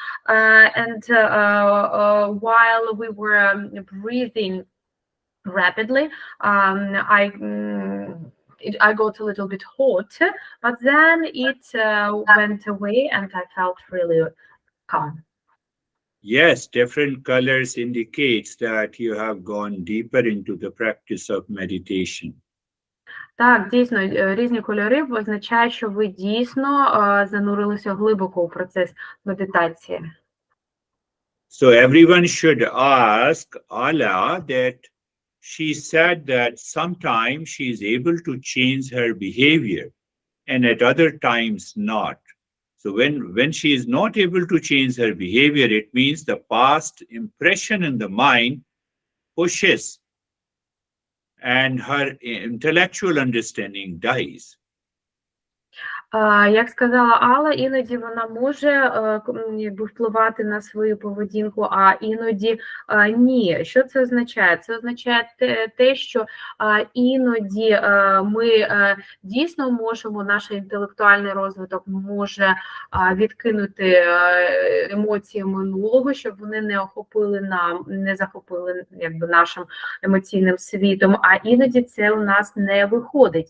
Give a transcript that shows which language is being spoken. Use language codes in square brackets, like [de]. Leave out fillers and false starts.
[en] And while we were breathing rapidly, I got a little bit hot, but then it went away and I felt really calm. Yes, different colors indicates that you have gone deeper into the practice of meditation. [uk] Так, дійсно, різні кольори означають, що ви дійсно занурилися глибоко у процес медитації. [en] So everyone should ask Allah that she said that sometimes she is able to change her behavior and at other times not. So when she is not able to change her behavior, it means the past impression in the mind pushes and her intellectual understanding dies. [uk] Як сказала Алла, іноді вона може впливати на свою поведінку, а іноді ні. Що це означає? Це означає те, що іноді ми дійсно можемо, наш інтелектуальний розвиток може відкинути емоції минулого, щоб вони не захопили нашим емоційним світом, а іноді це у нас не виходить.